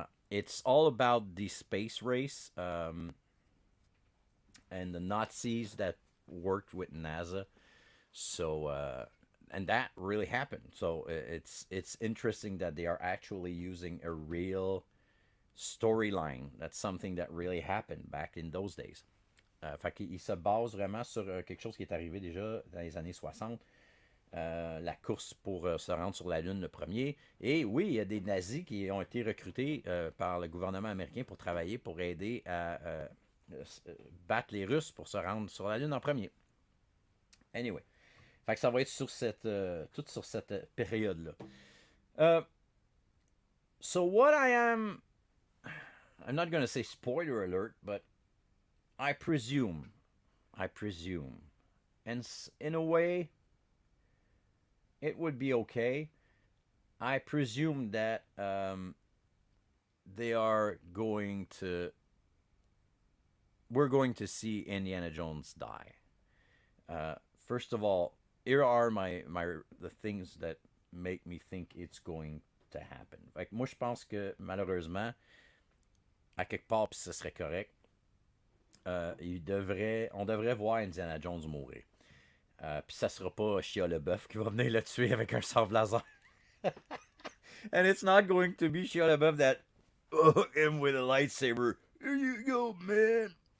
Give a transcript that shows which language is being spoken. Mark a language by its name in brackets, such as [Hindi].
[English] It's all about the space race and the Nazis that worked with NASA. So and that really happened. So it's interesting that they are actually using a real storyline. That's something that really happened back in those days. [French] Fait qu'il se base vraiment sur quelque chose qui est arrivé déjà dans les années 60. La course pour se rendre sur la Lune le premier. Et oui, il y a des nazis qui ont été recrutés par le gouvernement américain pour travailler, pour aider à battre les Russes pour se rendre sur la Lune en premier. Anyway. Fait que ça va être sur cette, tout sur cette période-là. [English] So what I'm not going to say spoiler alert, but I presume, and in a way, it would be okay. I presume that they are going to, we're going to see Indiana Jones die. First of all, here are the things that make me think it's going to happen. [French] Fait que moi, je pense que malheureusement, à quelque part, puis ce serait correct, on devrait voir Indiana Jones mourir. Puis ça sera pas Shia LaBeouf qui va venir le tuer avec un sabre laser. [English] And it's not going to be Shia LaBeouf that him with a lightsaber. Here you go, man.